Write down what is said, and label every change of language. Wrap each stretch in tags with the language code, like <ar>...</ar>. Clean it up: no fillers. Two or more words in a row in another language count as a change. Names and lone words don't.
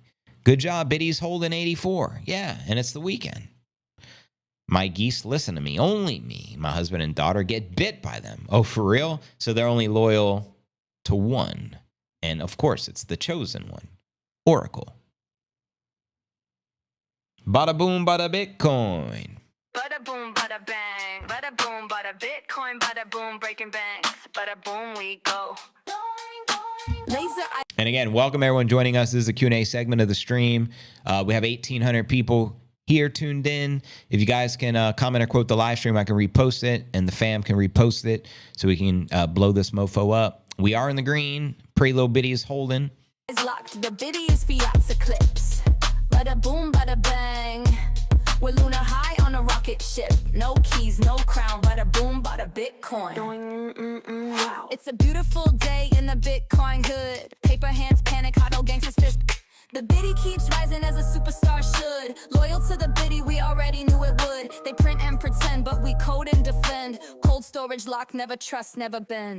<en>Good job, Biddy's holding 84. Yeah, and it's the weekend. My geese listen to me. Only me. My husband and daughter get bit by them. Oh, for real? So they're only loyal to one. And of course, it's the chosen one. Oracle. Bada boom, bada Bitcoin. Bada boom, bada bang, bada boom, bada Bitcoin, bada boom, breaking banks, bada boom, we go. And again, welcome everyone joining us. This is a Q&A segment of the stream. We have 1,800 people here tuned in. If you guys can comment or quote the live stream, I can repost it, and the fam can repost it so we can blow this mofo up. We are in the green. Pretty little Biddy is holding. Is locked, the biddy is Fiat's eclipse. Bada boom, bada bang. We're lunar high on a rocket ship. No keys, no crown, bada boom, bada bang. Bitcoin. Wow. It's a beautiful day in the Bitcoin hood. Paper hands panic, huddle gangsters fist. The biddy keeps rising as a superstar should. Loyal to the biddy, we already knew it would. They print and pretend, but we code and defend. Cold storage lock, never trust, never bend.</en>